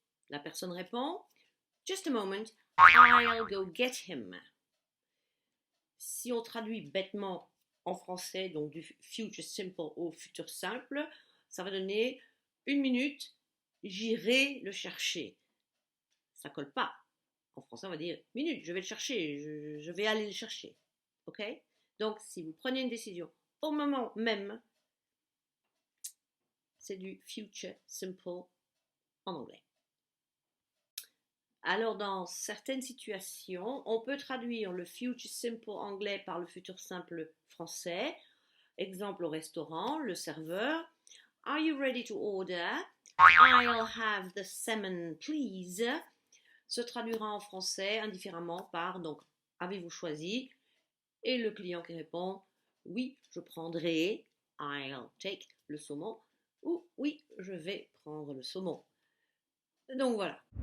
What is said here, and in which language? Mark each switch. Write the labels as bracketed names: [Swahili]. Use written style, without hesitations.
[French] La personne répond, [English] just a moment, I'll go get him. [French] Si on traduit bêtement en français, donc du future simple au futur simple, ça va donner une minute, j'irai le chercher. Ça colle pas. En français, on va dire minute, je vais le chercher, je vais aller le chercher. Ok? Donc, si vous prenez une décision au moment même, c'est du future simple en anglais. Alors, dans certaines situations, on peut traduire le future simple anglais par le futur simple français. Exemple au restaurant, le serveur. [English] Are you ready to order? I'll have the salmon, please. [French] Se traduira en français indifféremment par donc avez-vous choisi? Et le client qui répond Oui, je prendrai, [English] I'll take [French] le saumon, ou oui, je vais prendre le saumon. Donc voilà.